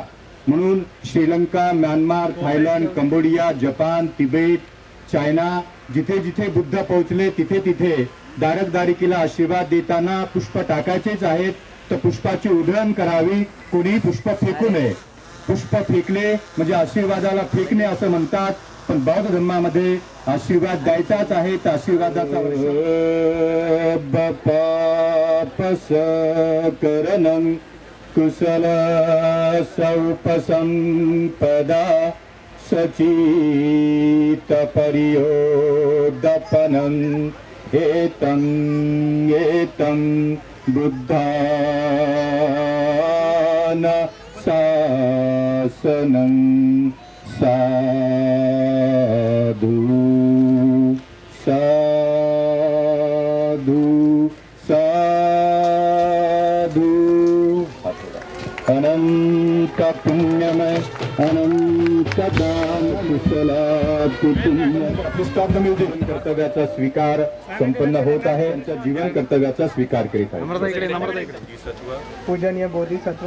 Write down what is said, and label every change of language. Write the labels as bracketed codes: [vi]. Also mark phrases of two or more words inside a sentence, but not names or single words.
[mr] म्हणून श्रीलंका, म्यानमार, थायलंड, कंबोडिया, जपान, तिबेट, चायना जिथे जिथे बुद्ध पोहोचले तिथे तिथे दारकदारिकेला आशीर्वाद देताना पुष्प टाकायचेच आहेत, तर पुष्पाची उधळण करावी. कोणीही पुष्प फेकू नये. पुष्प फेकले म्हणजे आशीर्वादाला फेकणे असं म्हणतात, पण बौद्ध धर्मामध्ये आशीर्वाद द्यायचाच आहे तर आशीर्वादाचा [pi] करणं कुशल सौपसंपदा सचित परियोदपनं एतं एतं बुद्धान शासनं साधु साधु साधु [mr] अनंत पुण्यमय अनंत दान कुशलात जीवन कर्तव्याचा स्वीकार संपन्न होत आहे. त्यांच्या जीवन कर्तव्याचा स्वीकार करीत आहे. पूजनीय बोधिसत्व